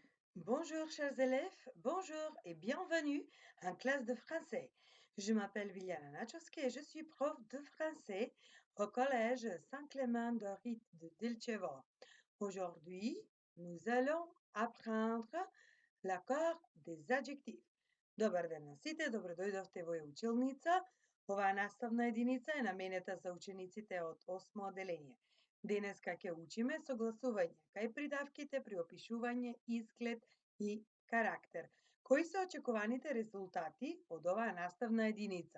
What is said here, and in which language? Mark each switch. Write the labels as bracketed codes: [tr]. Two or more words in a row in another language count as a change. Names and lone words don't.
[fr] Bonjour chers élèves, bonjour et bienvenue en classe de français. Je m'appelle Viliana Nachoski et je suis prof de français au collège Saint-Clément de Rite de Dilchevo. Aujourd'hui, nous allons apprendre l'accord des adjectifs. [mk] Добар ден на сите, добродојдовте во училница. Оваа наставна единица е наменета за учениците од 8 оделение. Денеска ќе учиме согласување кај придавките при опишување изглед и карактер. Кои се очекуваните резултати од оваа наставна единица?